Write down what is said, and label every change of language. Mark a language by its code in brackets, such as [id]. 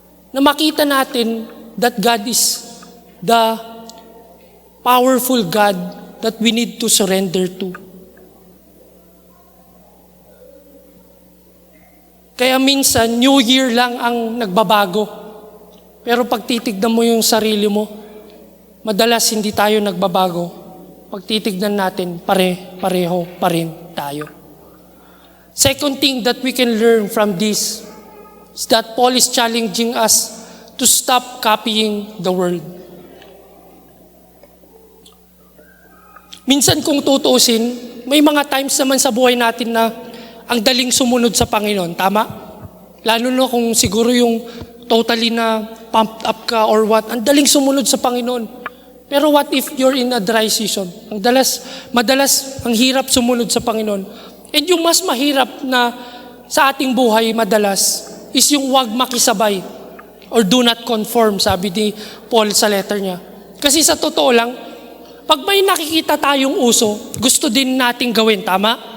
[tl] Na makita natin [en] that God is the powerful God that we need to surrender to. [tl] Kaya minsan, New Year lang ang nagbabago. Pero pag titignan mo yung sarili mo, madalas hindi tayo nagbabago. Pag titignan natin, pareho pa rin tayo. [en] Second thing that we can learn from this is that Paul is challenging us to stop copying the world. [tl] Minsan kung tutuusin, may mga times naman sa buhay natin na ang daling sumunod sa Panginoon. Tama? Lalo na kung siguro yung totally na pumped up ka [en] or what, [tl] ang daling sumunod sa Panginoon. Pero [en] what if you're in a dry season? [tl] Madalas, ang hirap sumunod sa Panginoon. [en] And [tl] yung mas mahirap na sa ating buhay madalas is yung wag makisabay [en] or do not conform, [tl] sabi ni Paul sa letter niya. Kasi sa totoo lang, pag may nakikita tayong uso, gusto din nating gawin, tama?